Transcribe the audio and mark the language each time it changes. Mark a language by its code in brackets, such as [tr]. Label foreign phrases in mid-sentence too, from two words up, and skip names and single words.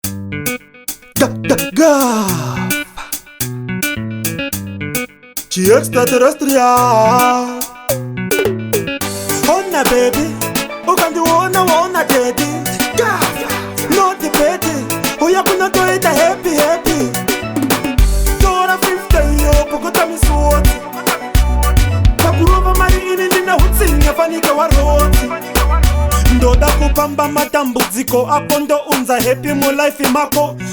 [sn] Ga, ga, ga. Chi extraterrestrial. Ona, baby, ukandiona, waona, daddy. Ga, ga. [en] No debate, [sn] uya kunotoita [en] happy, happy. [sn] Tora fifty yo, pokota misoti. Pakurova mari ini ndine hutsinye, fanike waroti. Ndoda kupamba matambudziko ako, ndounza happy mulife mako.